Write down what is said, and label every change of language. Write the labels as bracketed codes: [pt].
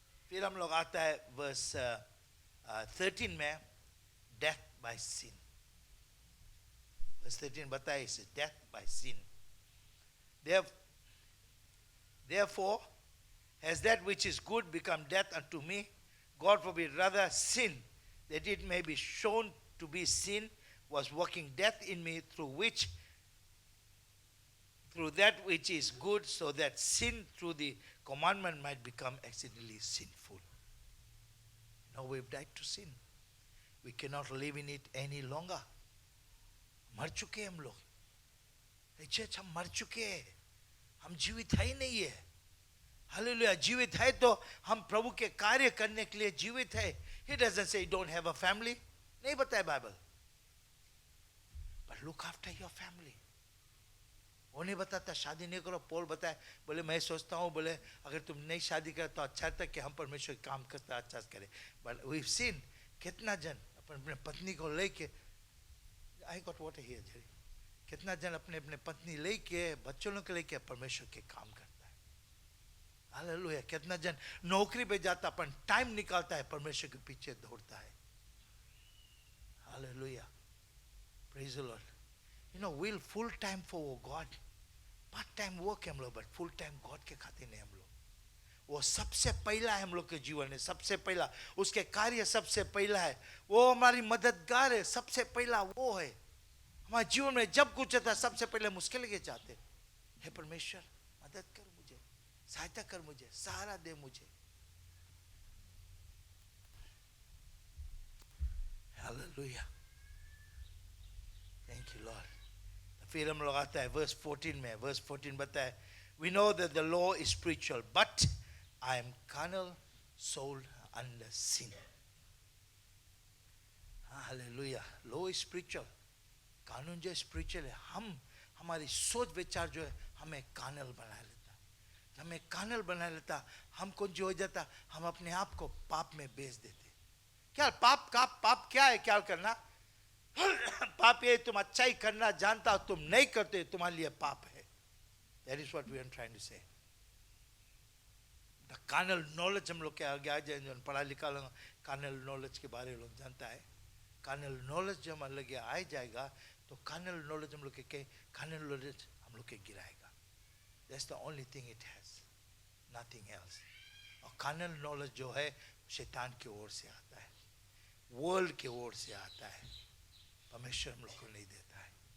[hi] फिर हम लोग आता है verse 13 में, [en] death by sin. [hi] Verse 13 बताए इसे, [en] death by sin. Therefore, has that which is good become death unto me? God forbid, rather sin, that it may be shown to be sin, was working death in me, through that which is good, so that sin through the commandment might become exceedingly sinful. Now we've died to sin. We cannot live in it any longer. [hi] मर चुके हम लोग. Church, हम मर चुके हैं, हम जीवित है ही नहीं है. हालेलुया. जीवित है तो हम प्रभु के कार्य करने के लिए जीवित है. [en] He doesn't say you don't have a family. [hi] नहीं बताया Bible. [en] But look after your family. [hi] वो नहीं बताता शादी नहीं करो. पॉल बताए, बोले मैं सोचता हूँ, बोले अगर तुम नहीं शादी करे तो अच्छा था कि हम परमेश्वर काम करता अच्छा करे. [en] But we've seen [hi] कितना जन अपने पत्नी को लेके, [en] I got water here, Jerry. [hi] कितना जन अपने अपने पत्नी लेके, बच्चों के लेके परमेश्वर के काम करता है. हालेलुया. कितना जन नौकरी पे जाता, अपन टाइम निकालता है, परमेश्वर के पीछे दौड़ता है. [en] Hallelujah. Praise the Lord. You know, we'll full time for God. Part time work [hi] है हम लोग, [en] but full time God [hi] के खातिर नहीं हम लोग. वो सबसे पहला है हम लोग के जीवन में, सबसे पहला उसके कार्य सबसे पहला है. वो हमारी मददगार है, सबसे पहला वो है. हमारे जीवन में जब कुछ होता है सबसे पहले मुश्किल के चाहते, हे परमेश्वर मदद कर मुझे, सहायता कर मुझे, सहारा दे मुझे. हालेलुया. [en] Thank you Lord. [hi] फिर हम लोग आता है वर्स 14 में. वर्स 14 बताए, [en] we know that the law is spiritual, but I am carnal, sold under sin. Hallelujah. law is spiritual. [hi] कानून जो स्पिरिचुअल है, हमारी सोच विचार जो है हमें कानल बना लेता. हमें कानल बना लेता, हमको जो हो जाता, हम अपने आप को पाप में बेच देते. क्या पाप क्या है? क्या करना पाप ये तुम अच्छाई करना जानता हो, तुम नहीं करते, तुम्हारे लिए पाप है. [en] That is what we are trying to say. [hi] The carnal knowledge हम लोग के आगे आ जाए, जो पढ़ा लिखा लोग carnal knowledge के बारे में लोग जानता है. carnal knowledge जब हम लोग आ जाएगा तो carnal knowledge हम लोग के carnal knowledge हम लोग के गिराएगा. [en] That's the only thing it has, nothing else. [hi] और carnal knowledge जो है शैतान की ओर से आता है, वर्ल्ड की ओर से आता है, परमेश्वर हम लोग को नहीं देता है.